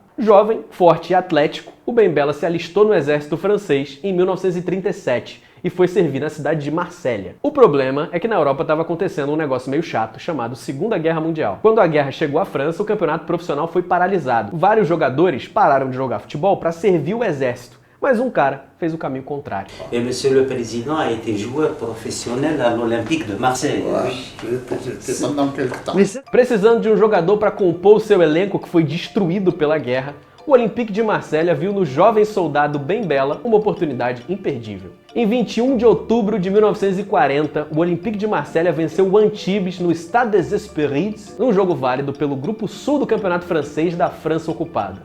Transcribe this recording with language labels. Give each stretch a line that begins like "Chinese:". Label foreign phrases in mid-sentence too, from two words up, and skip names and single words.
Portuguese: Jovem, forte e atlético, o Ben Bella se alistou no exército francês em 1937 e foi servir na cidade de Marsella. O problema é que na Europa estava acontecendo um negócio meio chato chamado Segunda Guerra Mundial. Quando a guerra chegou à França, o campeonato profissional foi paralisado. Vários jogadores pararam de jogar futebol para servir o exército. Mas um cara fez o caminho contrário.
French: E Monsieur le Président a été joueur professionnel à l'Olympique de Marseille.
Portuguese: Precisando de um jogador para compor o seu elenco que foi destruído pela guerra, o Olympique de Marselha viu no jovem soldado Ben Bella uma oportunidade imperdível. Em 21 de outubro de 1940, o Olympique de Marselha venceu o Antibes no Stade des Espérides, num jogo válido pelo Grupo Sul do Campeonato Francês da França ocupada.